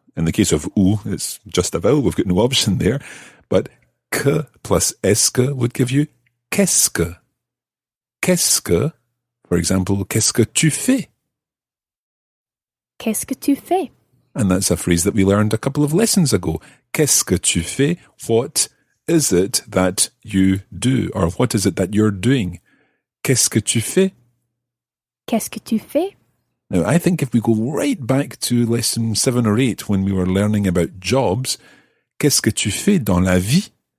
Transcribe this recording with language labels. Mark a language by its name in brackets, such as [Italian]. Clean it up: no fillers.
[English] In the case of où, it's just a vowel. We've got no option there. But que plus est-ce que would give you [French] qu'est-ce que. Qu'est-ce que, [English] for example, [French] qu'est-ce que tu fais? Qu'est-ce que tu fais? [English] And that's a phrase that we learned a couple of lessons ago. [French] Qu'est-ce que tu fais? [English] What is it that you do? Or what is it that you're doing? [French] Qu'est-ce que tu fais? Qu'est-ce que tu fais? [English] Now, I think if we go right back to lesson 7 or 8 when we were learning about jobs, [French] qu'est-ce que tu fais dans la vie?